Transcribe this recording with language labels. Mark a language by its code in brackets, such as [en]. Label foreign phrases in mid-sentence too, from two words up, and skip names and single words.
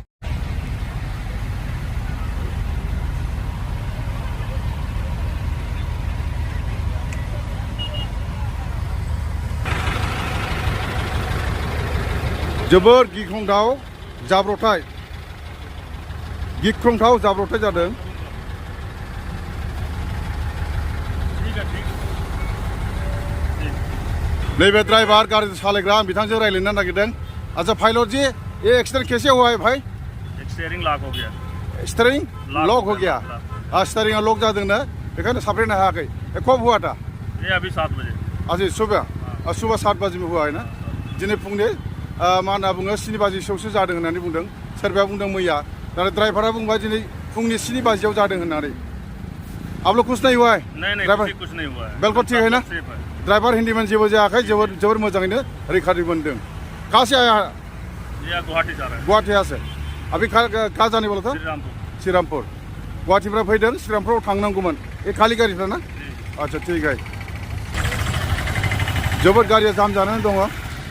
[brx] जोबोर गिख्रंथाव जाब्रबथाय जादों। नैबे ड्राइवर गाड़ी सालायग्रा आं बिथांजों रायलायनो नागिरदों। [hi] अच्छा पायलट जी, ये एक्सीडेंट कैसे हुआ है भाई? स्टीयरिंग लॉक हो गया। स्टीयरिंग लॉक हो गया। स्टीयरिंग लॉक [brx] जादों ना, बेखायनो साब्रैनो हायाखै। [hi] कब हुआ था? ये अभी 7 बजे। अच्छा सुबह 7 बजे में हुआ है ना। [brx] दिनै फुंनि मा होनना बुङो 7 बाजिसोआवसो जादों होननानै बुंदों। सोरबाया बुंदों मैया, नाथाय ड्राइभारा बुंबाय दिनै फुंनि 7 बाजियाव जादों होननानै। [hi] आप लोग कुछ नहीं हुआ है? नहीं ड्राइवर कुछ नहीं हुआ है। बिल्कुल ठीक है ना? [brx] ड्राइवर हिंदीमैन जेबो जायाखै, जोबोर मोजाङैनो रैखाथि मोनदों। [hi] कहाँ से आया? ये गुवाहाटी जा रहा है। गुवाहाटी से। अभी कहाँ जाने वाला था? श्रीरामपुर। [brx] गुवाहाटीनिफ्राय फैदों, श्रीरामपुराव थांनांगौमोन। ये खालि गारिफ्रा ना? [hi] अच्छा ठीक है। [brx] जोबोर गारिया जाम जानानै दङ।